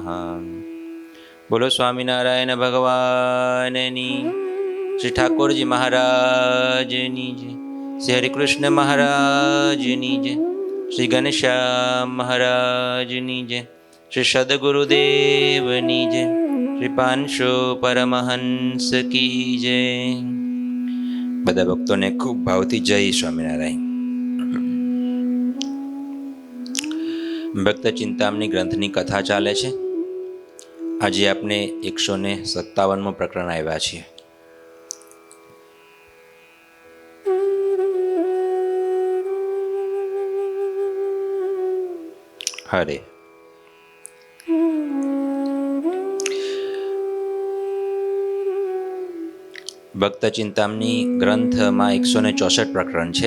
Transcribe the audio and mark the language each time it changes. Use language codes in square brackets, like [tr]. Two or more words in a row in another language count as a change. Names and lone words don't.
[gu] બોલો સ્વામિનારાયણ ભગવાનની, શ્રી ઠાકુરજી મહારાજની જય, શ્રી હરિકૃષ્ણ મહારાજની જય, શ્રી ઘનશ્યામ મહારાજની જય, શ્રી સદ્ગુરુદેવની જય, શ્રી પાંશો [hi] परमहंस की जय। [gu] બધા ભક્તોને ખૂબ ભાવથી જય સ્વામિનારાયણ। ભક્ત ચિંતામણી ગ્રંથની કથા ચાલે છે। આજે આપણે 157મું પ્રકરણ આવ્યા છીએ। હરે ભક્ત ચિંતામણી ગ્રંથમાં 164 પ્રકરણ છે।